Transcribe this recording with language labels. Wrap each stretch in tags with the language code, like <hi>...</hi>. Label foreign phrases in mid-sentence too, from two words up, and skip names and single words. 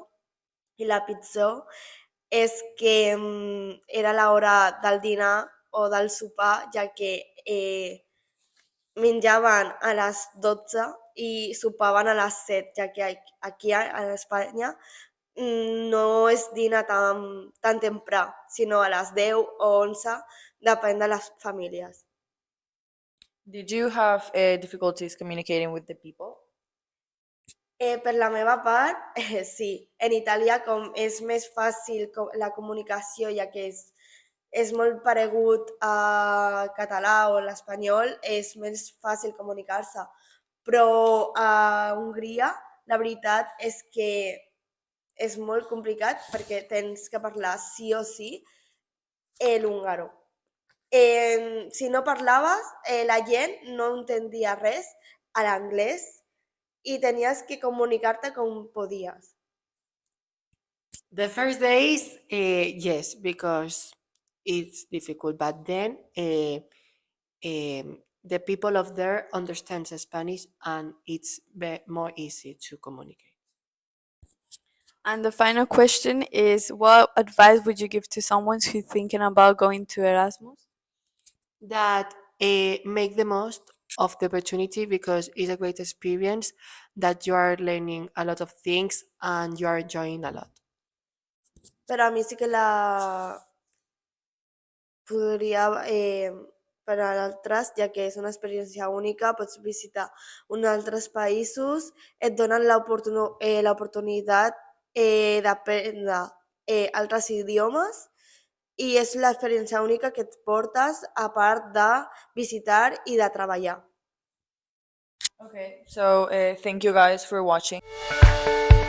<ca>I la pitjor és que era l'hora del dinar o del sopar, ja que menjaven a les 12 i sopaven a les 7, ja que aquí a Espanya no es dina tan temprà, sinó a les 10 o 11, depèn de les famílies.</ca> <en>Did you have difficulties communicating with the people?</en> <ca>Per la meva part, sí. En italià, com és més fàcil la comunicació, ja que és molt paregut al català o l'espanyol, és més fàcil comunicar-se. Però a Hongria, la veritat és que és molt complicat perquè tens que parlar sí o sí l'húngaro. Si no parlaves, la gent no entendia res a l'anglès i tenies que comunicar-te com podies.</ca> <en>The first days, yes, because it's difficult, but then the people of there understands Spanish and it's more easy to communicate. And the final question is, what advice would you give to someone who's thinking about going to Erasmus? That make the most of the opportunity because it's a great experience that you are learning a lot of things and you are enjoying a lot.</en> <ca>Per a mi sí que la podria per a altres, ja que és una experiència única, pots visitar uns altres països, et donen l'oportunitat d'aprendre altres idiomes i és l'experiència única que et portes a part de visitar i de treballar.</ca> <en>Okay, so thank you guys for watching.</en>